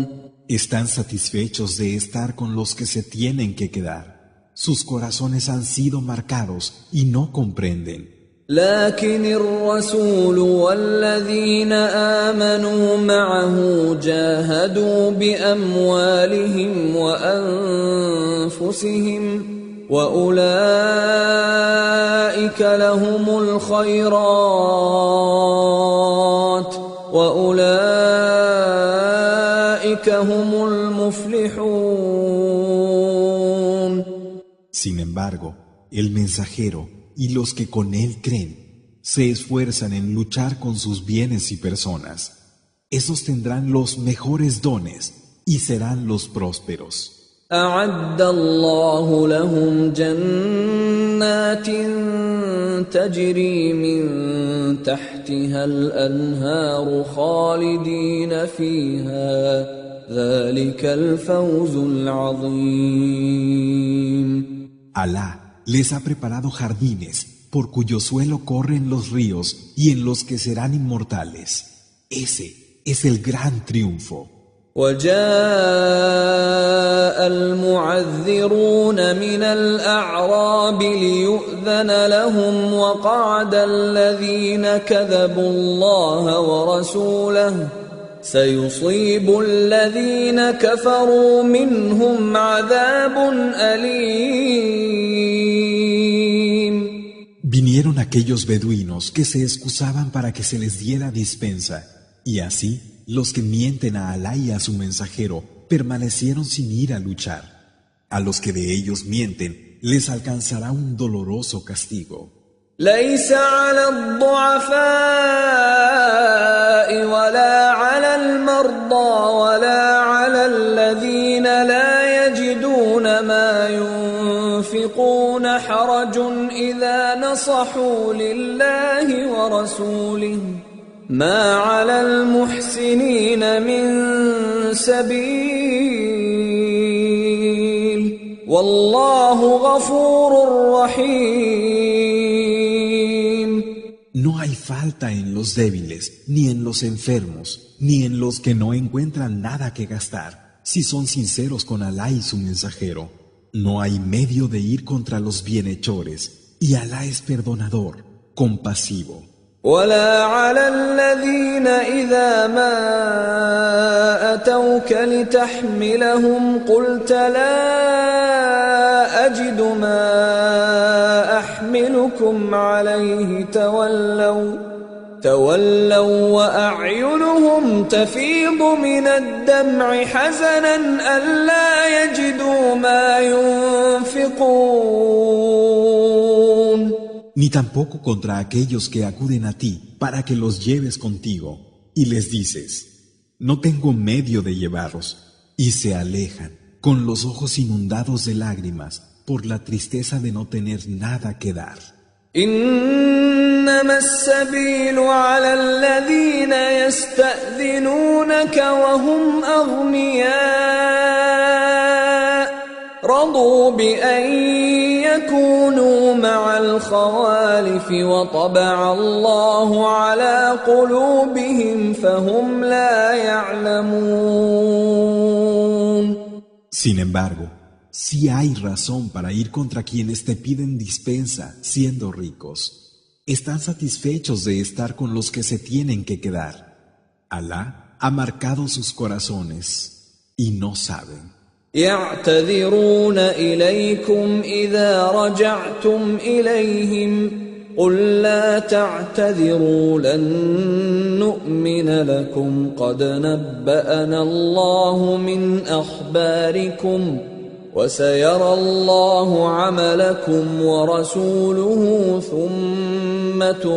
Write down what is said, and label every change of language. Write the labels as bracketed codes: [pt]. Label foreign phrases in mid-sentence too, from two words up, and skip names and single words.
[es] Están satisfechos de estar con los que se tienen que quedar. Sus corazones han sido marcados y no comprenden. [ar] لكن الرسول والذين آمنوا معه جاهدوا بأموالهم وأنفسهم وأولئك لهم الخيرات وأولئك هم المفلحون. [es] Sin embargo, el mensajero y los que con él creen se esfuerzan en luchar con sus bienes y personas. Esos tendrán los mejores dones y serán los prósperos. [ar] أعد الله لهم جنات تجري من تحتها الأنهار خالدين فيها ذلك الفوز العظيم. [es] Alá les ha preparado jardines por cuyo suelo corren los ríos y en los que serán inmortales. Ese es el gran triunfo. [ar] وجاء المعذرون من الأعراب ليؤذن لهم وقعد الذين كذبوا الله ورسوله سيصيب الذين كفروا منهم عذاب أليم. [es] Vinieron aquellos beduinos que se excusaban para que se les diera dispensa, y así los que mienten a Alá y a su mensajero permanecieron sin ir a luchar. A los que de ellos mienten les alcanzará un doloroso castigo. [ar] ليس على الضعفاء ولا على المرضى ولا على الذين لا يجدون ما ينفقون حرج إذا نصحوا لله ورسوله ما على المحسنين من سبيل والله غفور رحيم. [es] No hay falta en los débiles, ni en los enfermos, ni en los que no encuentran nada que gastar, si son sinceros con Alá y su mensajero. No hay medio de ir contra los bienhechores, y Alá es perdonador, compasivo. [ar] ولا على الذين إذا ما أتوك لتحملهم قلت لا أجد ما أحملكم عليه تولوا وأعينهم تفيض من الدمع حزنا ألا يجدوا ما ينفقون. [es] Ni tampoco contra aquellos que acuden a ti para que los lleves contigo, y les dices, no tengo medio de llevarlos, y se alejan, con los ojos inundados de lágrimas, por la tristeza de no tener nada que dar. [ar] إنما السبيل على الذين يستأذنونك وهم أغنياء رضوا بأن يكونوا مع الخوالف وطبع الله على قلوبهم فهم لا يعلمون. [es] Sin embargo, sí hay razón para ir contra quienes te piden dispensa siendo ricos. Están satisfechos de estar con los que se tienen que quedar. Alá ha marcado sus corazones y no saben. [ar] يعتذرون إليكم إذا رجعتم إليهم قل لا تعتذروا لن نؤمن لكم قد نبأنا الله من أخباركم وسيرى الله عملكم ورسوله ثم